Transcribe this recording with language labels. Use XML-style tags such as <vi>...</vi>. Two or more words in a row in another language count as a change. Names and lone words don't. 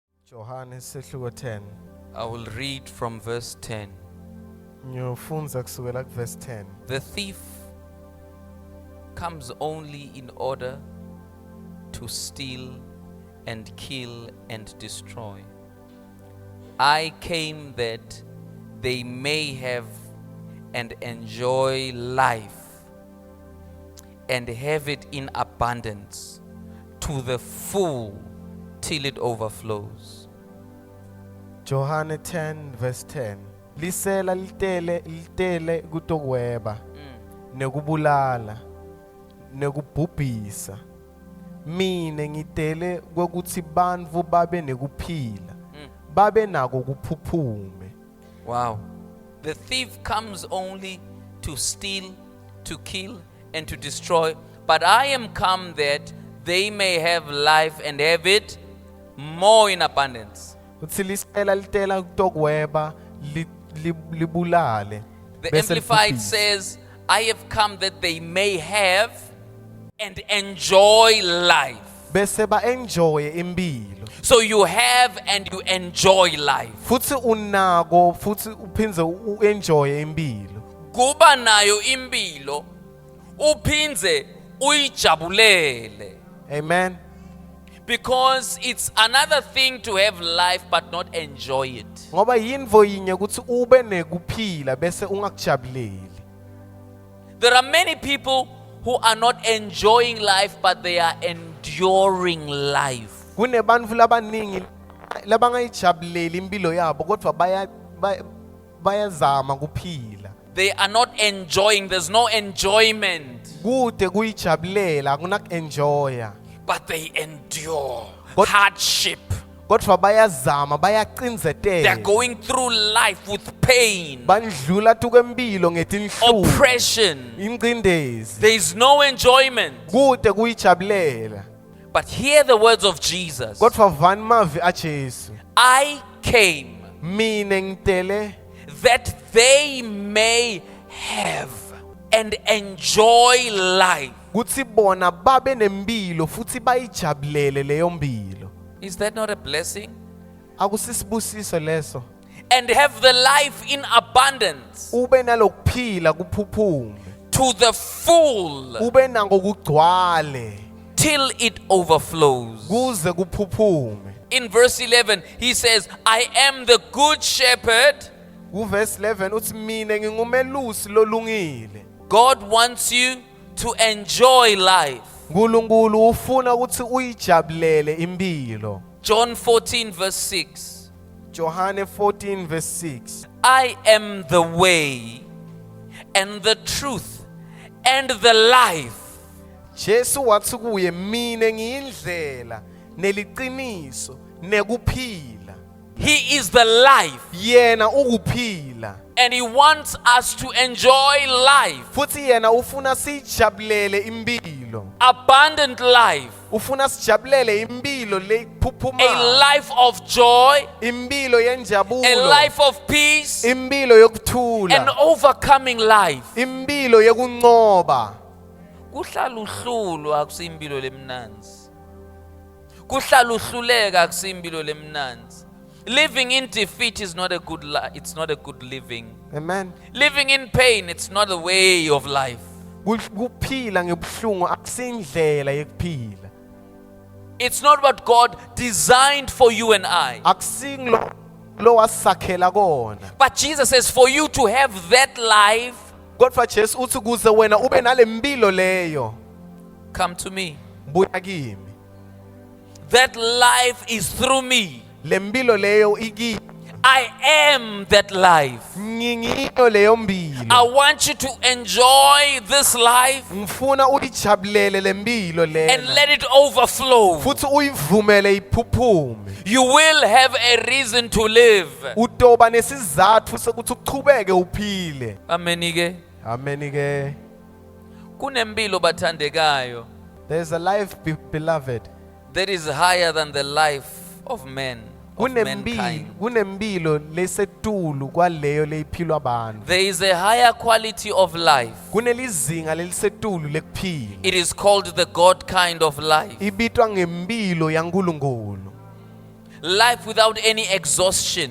<ss>Johannes sehluko 10.</ss> <en>I will read from verse 10.</en> <ss>Ngiyofunza kusukela verse 10.</ss> <en>The thief comes only in order to steal and kill and destroy. I came that they may have and enjoy life and have it in abundance to the full till it overflows.</en> <ss>Johannes 10 verse 10. Lisela litele kutokweba nekubulala nekubhubhisa. Mine ngitele ukuthi bantfu babe nekuphila. Babe nako kuphuphume.</ss> <en>Wow. The thief comes only to steal, to kill, and to destroy. But I am come that they may have life and have it more in abundance.</en> <ss>Utsi lisela litela kutokweba libulale.</ss> <en>The</en> <ss>bese</ss> <en>Amplified</en> <ss>libhubhisa.</ss> <en>says, I have come that they may have and enjoy life.</en> <ss>Bese ba enjoy impilo.</ss> <en>So you have and you enjoy life.</en> <ss>Futsi unako futsi uphinze enjoy impilo. Kuba nayo impilo uphinze uyijabulele.</ss> <en>Amen. Because it's another thing to have life but not enjoy it.</en> <ss>Ngoba yinvo yinye ukuthi ube nekuphila bese ungakujabuleli.</ss> <en>There are many people who are not enjoying life but they are enduring life.</en> <ss>Kunebantfu labaningi labangayijabuleli impilo yabo kodwa bayazama kuphila.</ss> <en>They are not enjoying, there's no enjoyment.</en> <ss>Kude kuyijabulela akunak-enjoya.</ss> <en>But they endure But- hardship.</en> <ss>Kodwa bayazama</ss> <en>They are</en> <ss>bayacinzetela.</ss> <en>going through life with pain,</en> <ss>Bandlula tukempilo ngetinhlungu.</ss> <en>oppression.</en> <ss>Ingcindezi.</ss> <en>There is no enjoyment.</en> <ss>Kude kuyijabulela.</ss> <en>But hear the words of Jesus.</en> <ss>Kodwa vani mavi aJesu.</ss> <en>I came</en> <ss>Mine ngitele</ss> <en>that they may have and enjoy life.</en> <ss>kutsi bona babe nempilo futhi bayijabulele leyo mpilo.</ss> <en>Is that not a blessing?</en> <ss>Akusisibusiso leso.</ss> <en>And have the life in abundance</en> <ss>Ube nalokuphila kuphuphume.</ss> <en>to the full</en> <ss>Ube nango kugcwale</ss> <en>till it overflows.</en> <ss>kuze kuphuphume.</ss> <en>In verse 11, he says, I am the good shepherd.</en> <ss>Verse 11 uthi mine ngingumelusi lolungile.</ss> <en>God wants you to enjoy life.</en> <ss>Nkulunkulu ufuna ukuthi uyijabulele impilo.</ss> <en>John 14 verse 6.</en> <ss>Johane 14 verse 6.</ss> <en>I am the way and the truth and the life.</en> <ss>Jesu wathi kuye mine ngiyindlela neliqiniso nekuphila.</ss> <en>He is the life.</en> <ss>Yena ukuphila.</ss> <en>And he wants us to enjoy life.</en> <ss>Futhi yena ufuna sijabulele impilo.</ss> <en>Abundant life.</en> <ss>Ufuna sijabulele impilo</ss> <en>A</en> <ss>lephuphuma.</ss> <en>life of joy.</en> <ss>Impilo</ss> <en>A</en> <ss>yenjabulo.</ss> <en>life of peace.</en> <ss>Impilo yokuthula.</ss> <en>An overcoming life.</en> <ss>Impilo yokunqoba. Kuhlala uhlulu akusimpilo lemnanzi. Kuhlala uhluleka akusimpilo lemnanzi.</ss> <en>Living in defeat is not a good it's not a good living. Amen. Living in pain, it's not a way of life.</en> <ss>Kuphila ngebuhlungu akusindlela yekuphila.</ss> <en>It's not what God designed for you and I.</en> <ss>Akusinglo lo wasakhela kona.</ss> <en>But Jesus says for you to have that life,</en> <ss>Kodwa Jesu uthi kuze wena ube nalempilo leyo,</ss> <en>come to me.</en> <ss>buya kimi.</ss> <en>That life is through me.</en> <ss>Lempilo leyo iki</ss> <en>I am that life.</en> <ss>ngingiyo leyo</ss> <en>I</en> <ss>mpilo.</ss> <en>want you to enjoy this life</en> <ss>Ngifuna uyijabulele lempilo</ss> <en>and</en> <ss>lena.</ss> <en>let it overflow.</en> <ss>Futhi uyivumele iphuphume.</ss> <en>You will have a reason to live.</en> <ss>Utoba nesizathu sokuthi uchubeke uphile. Amen ke. Amen ke. Kunempilo bathandekayo</ss> <en>There's a life beloved. that is higher than the life of men, of mankind.</en> <ss>Kunempilo lesetulu kwaleyo leyiphilwa abantu.</ss> <en>There is a higher quality of life.</en> <ss>Kunelizinga lelisetulu lekuphila.</ss> <en>It is called the God kind of life.</en> <ss>Ibitwa ngempilo yaNkulunkulu.</ss> <en>life without any exhaustion,</en>